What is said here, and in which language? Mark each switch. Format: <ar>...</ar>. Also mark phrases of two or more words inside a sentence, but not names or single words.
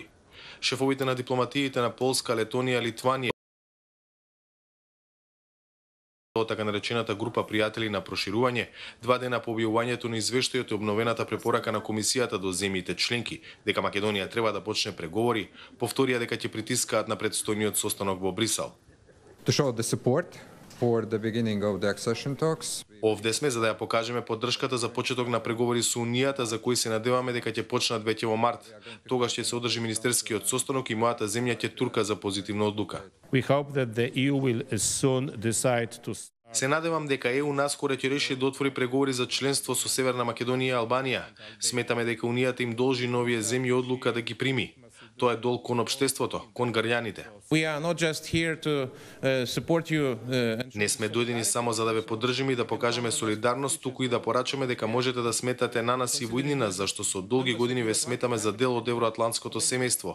<mk>Шефовите на дипломатиите на Полска, Летонија, Литванија така наречената група пријатели на проширување, 2 дена по објавувањето на извештајот и обновената препорака на комисијата до земјите членки дека Македонија треба да почне преговори, повторија дека ќе притискаат на предстојниот состанок во Брисел.</mk> <en>To show the support for the beginning of the accession talks.</en> <mk>Овде сме за да ја покажеме поддршката за почеток на преговори со Унијата, за кои се надеваме дека ќе почнат веќе во март. Тогаш ќе се одржи министерскиот состанок и мојата земја ќе турка за позитивна одлука.</mk> <en>We hope that the EU will soon decide to...</en> <mk>Се надевам дека ЕУ наскоро ќе реши да отвори преговори за членство со Северна Македонија и Албанија. Сметаме дека Унијата им должи новие земји одлука да ги прими. Тоа е долг кон општеството, кон граѓаните. Не сме дојдени само за да ве поддржиме и да покажеме солидарност, туку и да порачаме дека можете да сметате на нас и во иднина, зашто со долги години ве сметаме за дел од евроатлантското семејство.</mk>